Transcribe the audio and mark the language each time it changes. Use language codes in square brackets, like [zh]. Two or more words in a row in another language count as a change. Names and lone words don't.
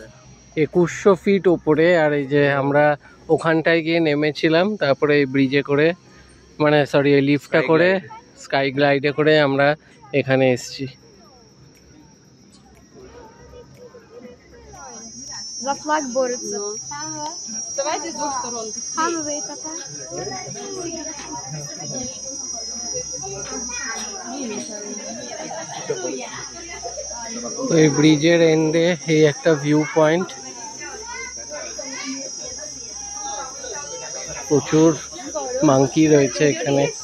[bn] 2100 ফিট ওপরে। আর এই যে আমরা ওখানটায় গিয়ে নেমেছিলাম, তারপরে এই ব্রিজে করে, মানে সরি এই লিফটটা করে, স্কাই গ্লাইডে করে আমরা এখানে এসেছি। [ru] За флаг борются. Давайте с двух сторон. Хамовые пока. [bn] এই ব্রিজের এন্ডে এই একটা [en] view point, [bn] প্রচুর মাংকি রয়েছে এখানে।